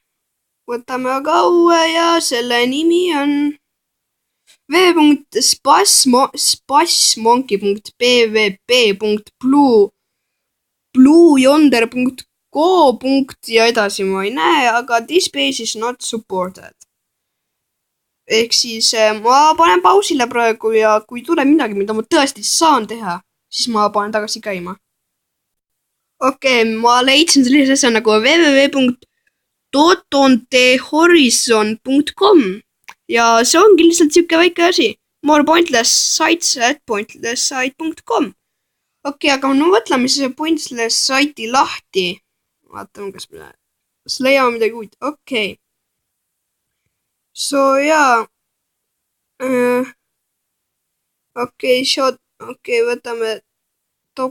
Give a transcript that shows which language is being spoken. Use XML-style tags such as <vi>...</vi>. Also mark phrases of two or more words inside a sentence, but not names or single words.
<et>võtame aga uue ja selle nimi on www.spasmonkey.pvp.blueyonder.co. ja edasi ma ei näe, aga</et> <en>this page is not supported.</en> <et>ehk siis ma panen pausile praegu ja kui tuleb midagi, mida ma tõesti saan teha, siis ma panen tagasi käima. okei, ma leidsin sellise asja nagu www.totontehorizon.com ja see ongi lihtsalt siuke väike asi.</et> <en>More pointless sites at pointlesssite.com.</en> <et>okei, aga no mõtleme see pointless site'i lahti. vaatame, kas me leiame midagi uut. okei. So jaa. okei, võtame top.</et>